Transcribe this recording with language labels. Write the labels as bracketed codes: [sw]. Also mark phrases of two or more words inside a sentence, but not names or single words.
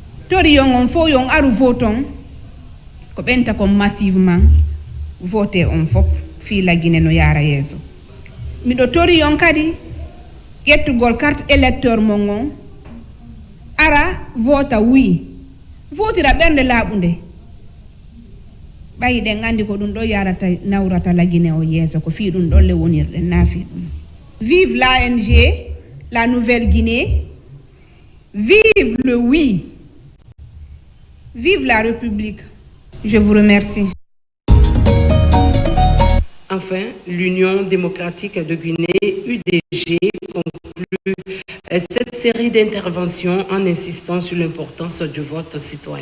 [ff] tori yon on fo yon aru voton ko benta ko [fr] massivement voté [ff] on fop fi la Guinée no yara yeso miɗo tori yon kadi ƴettugol [fr] carte électeur [ff] mon ara vota oui votira ɓernde laaɓunde ɓayi ɗen andi ko ɗum ɗo yarata nawrata la Guinée o yeeso ko fi ɗum ɗon le wonirɗen naafi ɗum. [fr] Vive l'ANG, la Nouvelle-Guinée, vive le oui, vive la République. Je vous remercie. Enfin, l'Union démocratique de Guinée, UDG, conclut cette série d'interventions en insistant sur l'importance du vote citoyen.